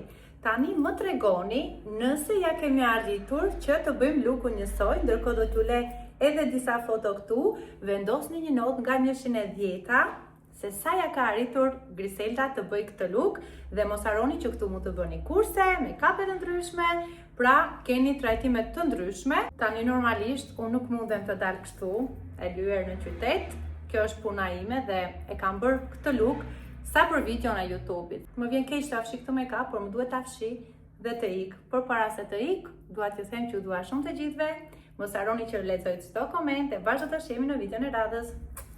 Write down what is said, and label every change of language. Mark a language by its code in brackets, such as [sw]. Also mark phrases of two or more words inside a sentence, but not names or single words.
[sq] Tani më tregoni nëse ja kemi arritur që të bëjmë lukun njësoj, ndërkohë do t'ju le edhe disa foto këtu, vendosni një notë nga 110 se sa ja ka arritur Griselda të bëj këtë luk, dhe mos harroni që këtu mund të bëni kurse, make-up të ndryshme, pra keni trajtime të ndryshme. Tani normalisht unë nuk mundem të dal kështu, e lyer në qytet. Kjo është puna ime dhe e kam bërë këtë luk sa për video në YouTube-it. Më vjen keq të afshi këtë make-up, por më duhet të afshi dhe të ik. Por para se të ik, dua t'ju them që ju dua shumë të gjithëve. Mos harroni që lexoj çdo koment e vazhdo të shihemi në videon e radhës.